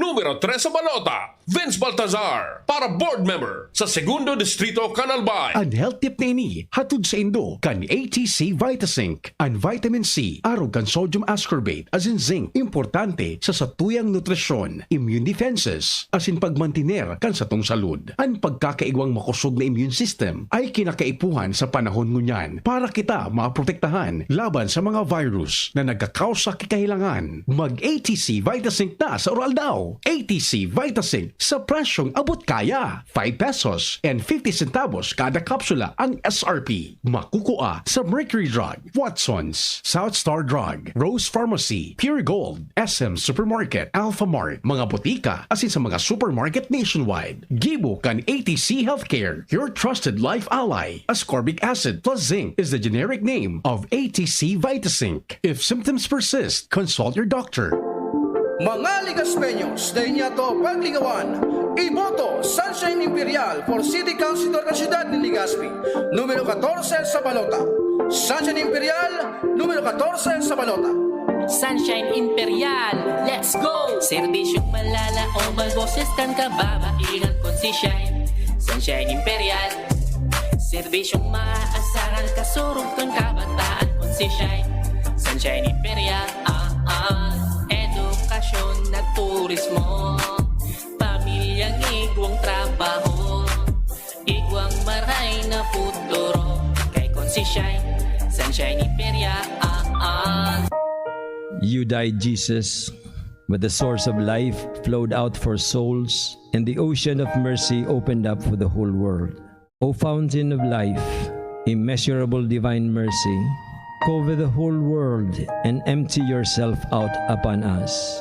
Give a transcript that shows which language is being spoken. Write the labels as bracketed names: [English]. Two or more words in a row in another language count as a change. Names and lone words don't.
[Bikol] Numero 3 sa balota, Vince Baltazar, para board member sa Segundo Distrito, Canalbay. Ang health tip na ini, hatod sa Indo, kan ATC Vitasync. Ang vitamin C, arog kan [English] sodium ascorbate, [Bikol] as in zinc, importante sa satuyang nutrisyon, [English] immune defenses, [Bikol] as in pagmantiner kan sa tong salud. Ang pagkakaigwang makusog na [English] immune system [Bikol] ay kinakaipuhan sa panahon ngunyan para kita maprotektahan laban sa mga virus na nagkakaos sa kikahilangan. Mag-ATC Vitasync na sa oral daw. ATC Vitasync sa presyong abot kaya. [English] 5 pesos and 50 centavos [Bikol] kada kapsula ang SRP. Makukuha sa Mercury Drug, Watson's, South Star Drug, Rose Pharmacy, Pure Gold, SM Supermarket, Alpha Mart, mga butika, asin sa mga [English] supermarket nationwide. [Bikol] Gibo kan ATC Healthcare, [English] your trusted life ally. Ascorbic acid plus zinc is the generic name of ATC Vitasync. If symptoms persist, consult your doctor. [Bikol] Mga Ligaspeños na inyato pagligawan, iboto Sunshine Imperial [English] for City Councilor [Bikol] ng Siyudad ni Legazpi, numero 14 sa balota. Sunshine Imperial, numero 14 sa balota. [English] Sunshine Imperial, let's go! [Bikol] Serbisyong malala o magboses kan kababaihan kon si Shine. Sunshine Imperial, serbisyong maaasaran kasurog kan kabataan kon si Shine. Sunshine Imperial, edukasyon na turismo, pamilyang igwang trabaho, igwang maray na futuro, kay kon si Shine. Sunshine Imperial, [English] You died, Jesus, but the source of life flowed out for souls, and the ocean of mercy opened up for the whole world. O fountain of life, immeasurable divine mercy, cover the whole world and empty yourself out upon us.